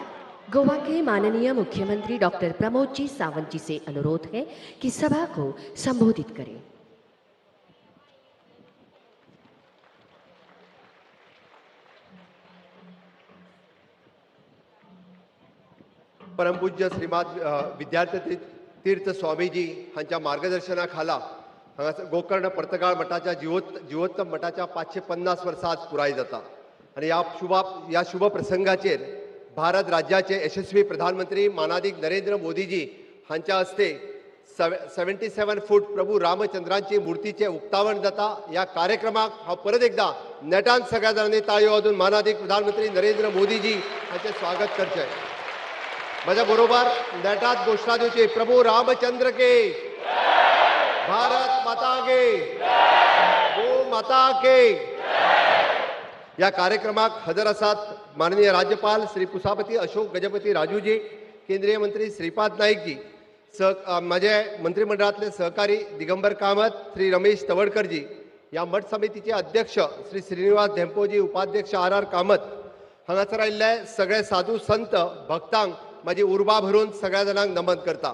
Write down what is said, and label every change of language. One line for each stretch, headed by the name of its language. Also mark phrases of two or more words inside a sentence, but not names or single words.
Hindi: गोवा के माननीय मुख्यमंत्री डॉक्टर प्रमोद जी सावंत जी से अनुरोध है कि सभा को संबोधित करें।
Konkani: परम पूज्य श्रीमाद विद्यार्थी तीर्थ स्वामीजी हांच्या मार्गदर्शनाखाला हांगासर गोकर्ण पर्तगाळ मठाच्या जीवोत्तम मठाच्या 550 वर्सां आज पुराय जाता आणि या शुभ प्रसंगाचेर भारत राज्याचे यशस्वी प्रधानमंत्री मानाधिक नरेंद्र मोदीजी हांच्या हस्ते 77 फूट प्रभू रामचंद्रांची मूर्तीचे उक्तावण जाता। या कार्यक्रमाक हांव परत एकदा नेटान सगळ्या जाणांनी ताळयो वाजून मानाधिक प्रधानमंत्री नरेंद्र मोदीजी हांचे स्वागत करचें। माझ्या बरोबर नेटात घोषणा दिवची,
Hindi: प्रभू रामचंद्र के, भारत माता के, गो माता के।
Konkani: या कार्यक्रमाक हजर आसात माननीय राज्यपाल श्री पुसापती अशोक गजपती राजूजी, केंद्रीय मंत्री श्रीपाद नाईकजी, माझे मंत्रिमंडळातले सहकारी दिगंबर कामत, श्री रमेश तवडकरजी, या मठ समितीचे अध्यक्ष श्री श्रीनिवास धेंपोजी, उपाध्यक्ष आर कामत, हांगासर आयिल्ले सगळे साधू संत भक्तांक माझी उर्बा भरून सगळ्या जणांक नमन करता।